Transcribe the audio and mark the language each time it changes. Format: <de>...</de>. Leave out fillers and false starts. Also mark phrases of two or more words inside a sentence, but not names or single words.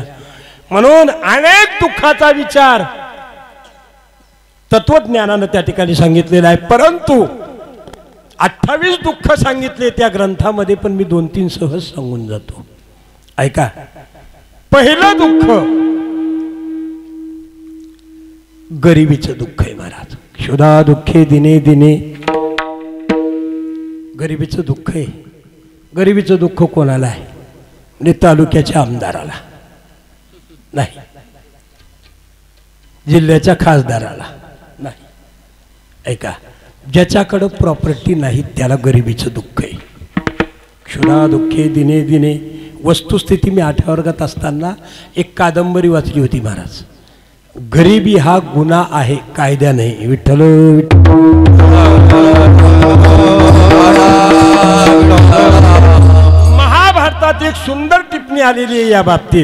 <mr>म्हणून अनेक दुःखाचा विचार तत्वज्ञानानं त्या ठिकाणी सांगितलेला आहे, परंतु 28 दुःख सांगितले त्या ग्रंथामध्ये, पण मी 2-3 सहज सांगून जातो. ऐका. पहिलं दुःख गरिबीचं दुःख आहे महाराज.</mr> <sa>क्षुधा दुःखे दिने दिने,</sa> <mr>गरिबीचं दुःख आहे. गरिबीचं दुःख कोणाला आहे? म्हणजे तालुक्याच्या आमदाराला नाही, जिल्ह्याच्या खासदाराला नाही. ऐका, ज्याच्याकडं प्रॉपर्टी नाही त्याला गरिबीचं दुःख आहे.</mr> <sa>क्षुधा दुःखे दिने दिने.</sa> <mr>वस्तुस्थिती मी 8व्या वर्गात असताना एक कादंबरी वाचली होती महाराज. गरिबी हा गुन्हा आहे, कायदा नाही. विठ्ठल महाभारतात एक सुंदर टिप्पणी आलेली आहे या बाबतीत.</mr>